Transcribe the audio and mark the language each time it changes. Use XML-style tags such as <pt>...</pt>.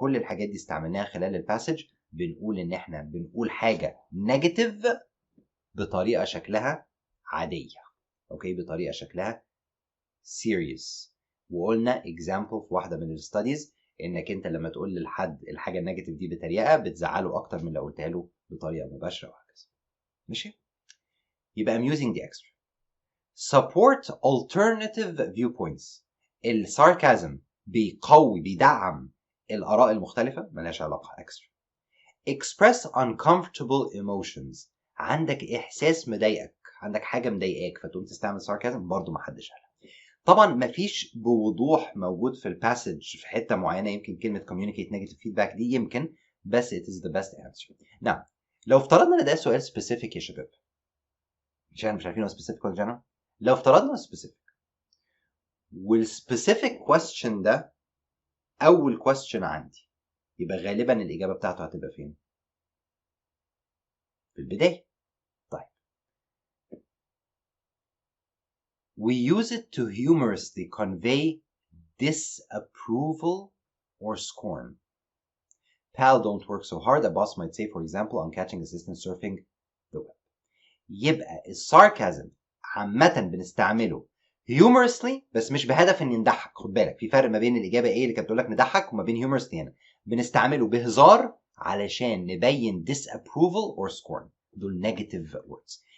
<ar>كل الحاجات دي استعملناها خلال الباسج. بنقول ان احنا بنقول حاجة نيجاتيف بطريقة شكلها عادية. اوكي؟ بطريقة شكلها serious. وقلنا example في واحدة من الستاديز انك انت لما تقول للحد الحاجة النيجاتيف دي بطريقة بتزعله اكتر من لو قلتها له بطريقة مباشرة وهكذا. ماشي؟ يبقى amusing دي extra.</ar> <en>support alternative viewpoints.</en> <ar>الساركازم بيقوي بيدعم الآراء المختلفة، ملهاش علاقة extra.</ar> <en>express uncomfortable emotions.</en> <ar>عندك إحساس مضايقك، عندك حاجة مضايقاك فتقوم تستعمل sarcasm، برضو ما حدش قالها. طبعا مفيش بوضوح موجود في الباسج في حتة معينة، يمكن كلمة</ar> <en>communicate negative feedback</en> <ar>دي يمكن، بس</ar> <en>it is the best answer.</en> <ar>نعم، لو افترضنا ان ده سؤال specific يا شباب، مش عارفين هو specific ولا general. لو افترضنا specific والspecific question ده أول question عندي، يبقى غالبا الإجابة بتاعته هتبقى فين؟ في البداية. طيب.</ar> <en>We use it to humorously convey disapproval or scorn. Pal, don't work so hard, a boss might say, for example, on catching assistant surfing the web.</en> <ar>يبقى الساركازم عامة بنستعمله humorously بس مش بهدف ان نضحك. خد بالك في فرق ما بين الإجابة ايه اللي كانت بتقول لك نضحك وما بين humorously. هنا بنستعمله بهزار علشان نبين</ar> <en>disapproval or scorn،</en> <ar>دول</ar> <en>negative words.</en>